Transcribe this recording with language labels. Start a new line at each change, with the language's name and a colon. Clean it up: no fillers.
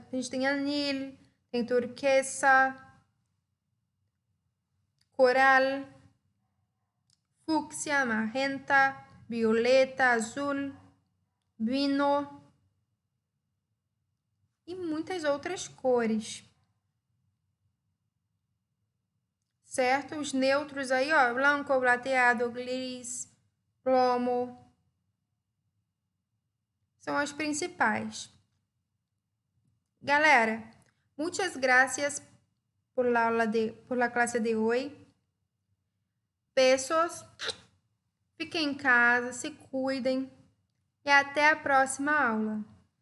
Portuguese: A gente tem anil, tem turquesa, coral, fúcsia, magenta, violeta, azul, vino e muitas outras cores. Certo? Os neutros aí, ó, branco, plateado, gris, plomo, são as principais.
Spanish: Galera, muitas gracias por la clase de hoy.
Portuguese: Besos, fiquem em casa, se cuidem e até a próxima aula.